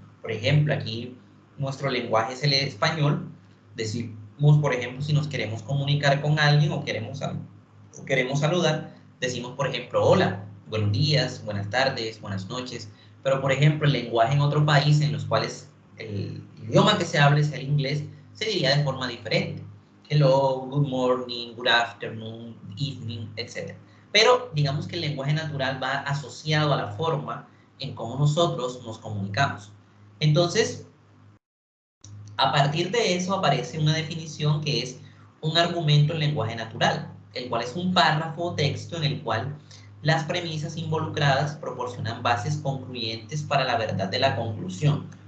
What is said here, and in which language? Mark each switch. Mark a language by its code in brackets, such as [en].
[es] Por ejemplo, aquí nuestro lenguaje es el español, decir, por ejemplo, si nos queremos comunicar con alguien o queremos saludar, decimos, por ejemplo, hola, buenos días, buenas tardes, buenas noches. Pero, por ejemplo, el lenguaje en otro país en los cuales el idioma que se hable es el inglés, se diría de forma diferente. [en] Hello, good morning, good afternoon, evening, etc. [es] Pero digamos que el lenguaje natural va asociado a la forma en cómo nosotros nos comunicamos. Entonces, a partir de eso aparece una definición que es un argumento en lenguaje natural, el cual es un párrafo o texto en el cual las premisas involucradas proporcionan bases concluyentes para la verdad de la conclusión.